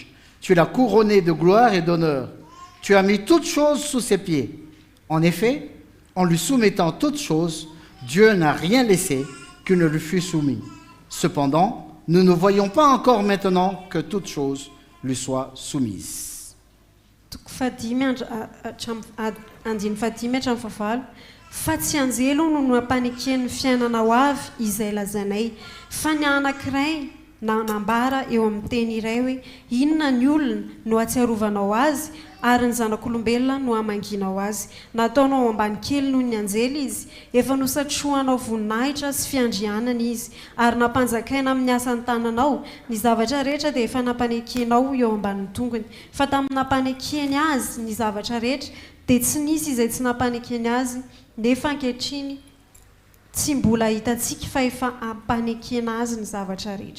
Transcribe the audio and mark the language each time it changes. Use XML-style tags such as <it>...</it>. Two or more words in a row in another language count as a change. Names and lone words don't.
<fr>Tu l'as couronné de gloire et d'honneur. Tu as mis toutes choses sous ses pieds. En effet, en lui soumettant toutes choses, Dieu n'a rien laissé qui ne lui fût soumis. Cependant, nous ne voyons pas encore maintenant que toutes choses lui soient soumises.</fr> <mg>Fa tsy anjelo no nampaneken'ny fiainana ho avy izay lazainay fa ny anankiray na nambara eo amin'ny teny iray hoe inona ny olona no atsiarovanao azy ary ny zanak'olombelona no amanginao azy nataonao ambany kely noho ny anjely izy efa nosatrohanao voninahitra sy fiandrianana izy ary nampanjakaina amin'ny asany tananao ny zavatra rehetra dia efa nampanekenao eo ambanin'ny tongony fa tamin'ny nampanekeny azy ny zavatra rehetra dia tsy nisy izay tsy nampanekeny azy nefa ankehitriny tsy mbola hitantsika fa efa ampanekena azy ny zavatra rehetra.</mg>